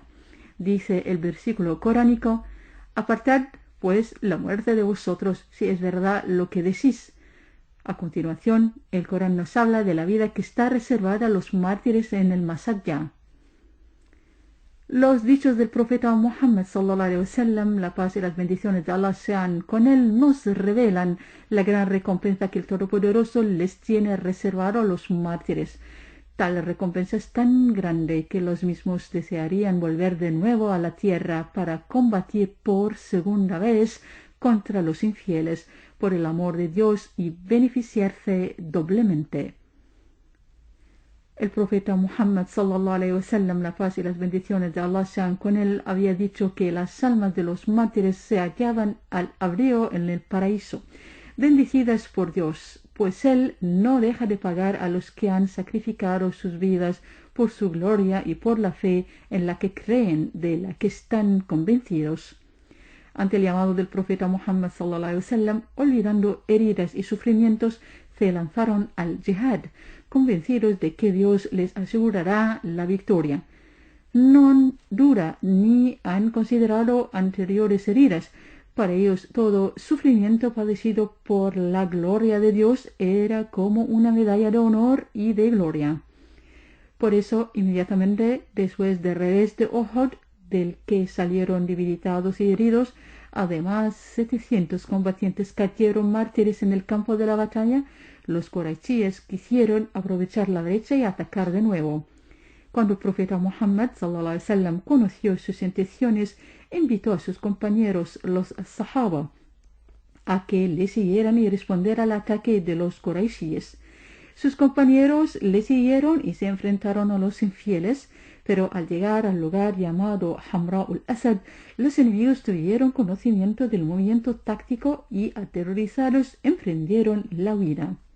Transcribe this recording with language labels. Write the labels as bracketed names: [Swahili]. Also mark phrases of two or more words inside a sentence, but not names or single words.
[Spanish] Dice el versículo coránico: apartad pues la muerte de vosotros, si es verdad lo que decís. A continuación, el Corán nos habla de la vida que está reservada a los mártires en el más allá. Los dichos del profeta Muhammad [Arabic] صلى الله عليه وسلم, [Spanish] la paz y las bendiciones de Allah sean con él, nos revelan la gran recompensa que el Todopoderoso les tiene reservado a los mártires. Tal recompensa es tan grande que los mismos desearían volver de nuevo a la tierra para combatir por segunda vez contra los infieles por el amor de Dios y beneficiarse doblemente. El profeta Muhammad [Arabic] صلى الله عليه وسلم, [Spanish] la paz y las bendiciones de Allah sean con él, había dicho que las almas de los mártires se hallaban al abrigo en el paraíso, bendecidas por Dios, pues él no deja de pagar a los que han sacrificado sus vidas por su gloria y por la fe en la que creen, de la que están convencidos. Ante el llamado del profeta Muhammad [Arabic] صلى الله عليه وسلم, [Spanish] olvidando heridas y sufrimientos, se lanzaron al jihad, convencidos de que Dios les asegurará la victoria. No dura ni han considerado anteriores heridas. Para ellos todo sufrimiento padecido por la gloria de Dios era como una medalla de honor y de gloria. Por eso, inmediatamente después del revés de Uhud, del que salieron debilitados y heridos, además 700 combatientes cayeron mártires en el campo de la batalla, los quraishíes quisieron aprovechar la brecha y atacar de nuevo. Cuando el profeta Muhammad [Arabic] صلى الله عليه وسلم [Spanish] conoció sus intenciones, invitó a sus compañeros, los sahaba, a que le siguieran y responder al ataque de los quraishíes. Sus compañeros le siguieron y se enfrentaron a los infieles, pero al llegar al lugar llamado Hamra al-Asad, los enemigos tuvieron conocimiento del movimiento táctico y, aterrorizados, emprendieron la huida.